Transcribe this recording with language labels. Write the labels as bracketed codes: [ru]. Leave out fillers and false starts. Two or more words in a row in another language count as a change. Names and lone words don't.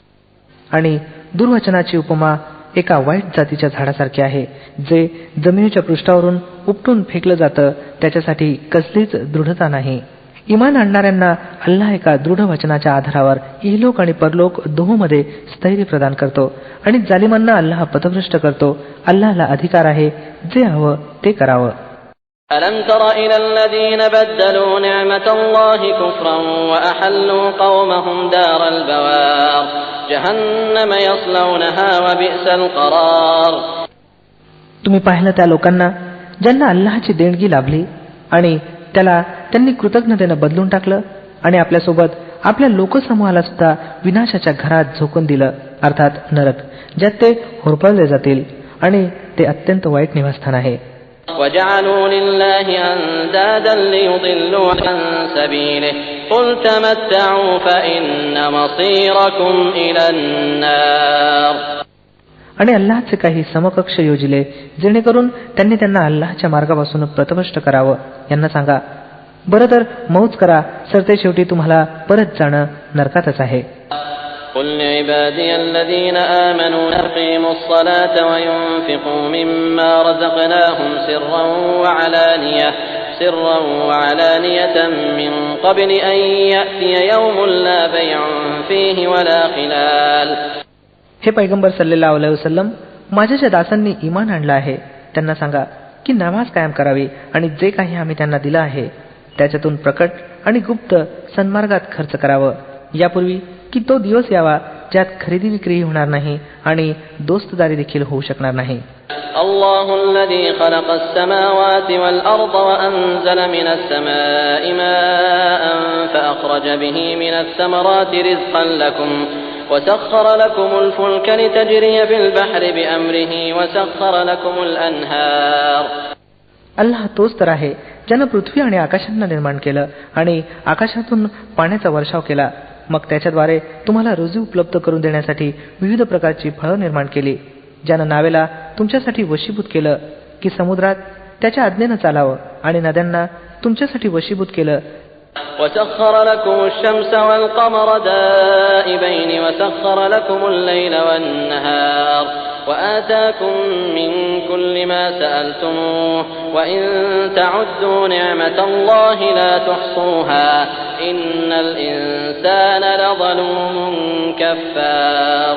[mr] आणि दुर्वचनाची उपमा एका वाईट जातीच्या झाडासारखे आहे जे जमिनीच्या पृष्ठावरून उपटून फेकलं जातं. त्याच्यासाठी कसलीच दृढता नाही. इमान आणणाऱ्यांना अल्लाह एका दृढ वचनाच्या आधारावर इहलोक आणि परलोक दोहोमध्ये स्थैर्य प्रदान करतो आणि जालिमांना अल्लाह पथभ्रष्ट करतो. अल्लाहला अधिकार आहे जे हवं ते करावं. [ar] ألم تر إلى الذين بدلوا نعمة الله كفرا وأحلوا قومهم دار البوار جهنم يصلونها وبئس القرار. [mr] तुम्ही पाहिलं त्या लोकांना ज्यांना अल्लाहची देणगी लाभली आणि त्याला त्यांनी कृतज्ञतेनं बदलून टाकलं आणि आपल्यासोबत आपल्या लोकसमूहाला सुद्धा विनाशाच्या घरात झोकून दिलं, अर्थात नरक, ज्यात ते होरपळले जातील आणि ते अत्यंत वाईट निवासस्थान आहे. [ar] وجعلوا لله أندادا ليضلوا عن سبيله قل تمتعوا فإن مصيركم إلى النار. [mr] आणि अल्लाहचे काही समकक्ष योजिले जेणेकरून त्यांना अल्लाहच्या मार्गापासून पथभ्रष्ट करावं. यांना सांगा बरं तर मौज करा, सरते शेवटी तुम्हाला परत जाणं नरकातच आहे. [ar] قل لعبادي الذين آمنوا يقيموا الصلاة وينفقوا مما رزقناهم سرا وعلانية من قبل أن يأتي يوم لا بيع فيه ولا خلال. [mr] हे पैगंबर [ar] صلى الله عليه وسلم, [mr] माझ्या ज्या दासांनी ईमान आणलं आहे त्यांना सांगा की नमाज कायम करावी आणि जे काही आम्ही त्यांना दिलं आहे त्याच्यातून प्रकट आणि गुप्त सन्मार्गात खर्च करावं, यापूर्वी की तो दिवस यावा ज्यात खरेदी विक्री होणार नाही आणि दोस्तदारी देखील होऊ शकणार नाही. [ar] الله الذي خلق السماوات والأرض وأنزل من السماء ماء فأخرج به من الثمرات رزقا لكم وسخر لكم الفلك لتجري في البحر بأمره وسخر لكم الأنهار. [mr] अल्लाह तोच तर आहे ज्यानं पृथ्वी आणि आकाशांना निर्माण केलं आणि आकाशातून पाण्याचा वर्षाव केला, मग त्याच्याद्वारे तुम्हाला रोजी उपलब्ध करून देण्यासाठी विविध प्रकारची फळं निर्माण केली. ज्यानं नावेला तुमच्यासाठी वशीभूत केलं की समुद्रात त्याच्या आज्ञेनं चालावं आणि नद्यांना तुमच्यासाठी वशीभूत केलं. [ar] وسخر لكم الشمس والقمر دائبين وسخر لكم الليل والنهار وآتاكم من كل ما سألتموه وإن تعدوا نعمة الله لا تحصوها إن الإنسان لظلوم كفار.